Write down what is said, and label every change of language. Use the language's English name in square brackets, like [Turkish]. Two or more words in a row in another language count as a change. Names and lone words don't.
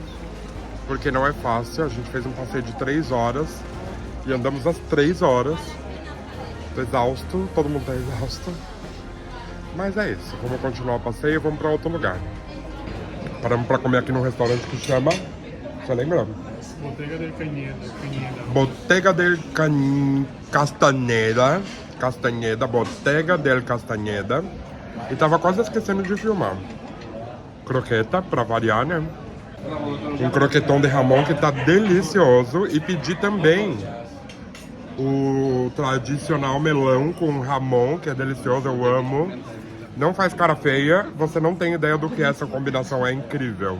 [Portuguese] Porque não é fácil. A gente fez um passeio de 3 horas. E andamos as 3 horas. Tô exausto, todo mundo tá exausto. Mas é isso, vamos continuar o passeio e vamos pra outro lugar. Paramos pra comer aqui num restaurante que chama... Você lembra? Bottega del Cañeda. Bottega del Castaneda. Castaneda, Bottega del Castaneda. E tava quase esquecendo de filmar. Croqueta, pra variar, né? Um croquetão de Ramon que tá delicioso. E pedi também o tradicional melão com Ramon, que é delicioso, eu amo. Não faz cara feia, você não tem ideia do que essa combinação é incrível.